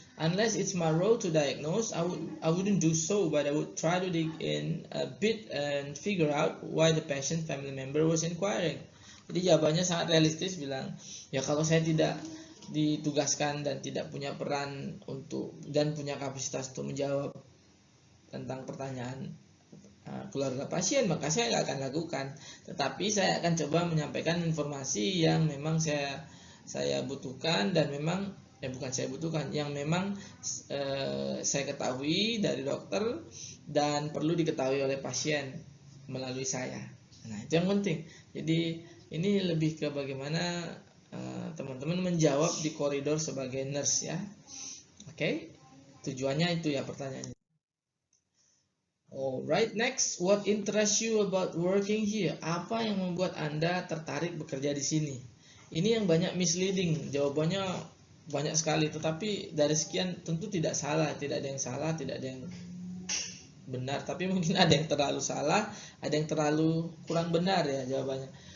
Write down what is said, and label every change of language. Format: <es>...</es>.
<en>Unless it's my role to diagnose, I wouldn't do so, but I would try to dig in a bit and figure out why the patient family member was inquiring.</en> <id>Jadi jawabannya sangat realistis, bilang ya kalau saya tidak ditugaskan dan tidak punya peran untuk dan punya kapasitas untuk menjawab tentang pertanyaan keluarga pasien, maka saya nggak akan lakukan. Tetapi saya akan coba menyampaikan informasi yang memang saya butuhkan dan memang bukan saya butuhkan, yang memang saya ketahui dari dokter dan perlu diketahui oleh pasien melalui saya. Nah, itu yang penting. Jadi ini lebih ke bagaimana teman-teman menjawab di koridor sebagai nurse ya. Oke, tujuannya itu ya pertanyaannya.</id> <en>Alright, next, what interests you about working here?</en> <id>Apa yang membuat Anda tertarik bekerja di sini? Ini yang banyak misleading, jawabannya banyak sekali, tetapi dari sekian tentu tidak salah, tidak ada yang salah, tidak ada yang benar, tapi mungkin ada yang terlalu salah, ada yang terlalu kurang benar ya jawabannya.</id>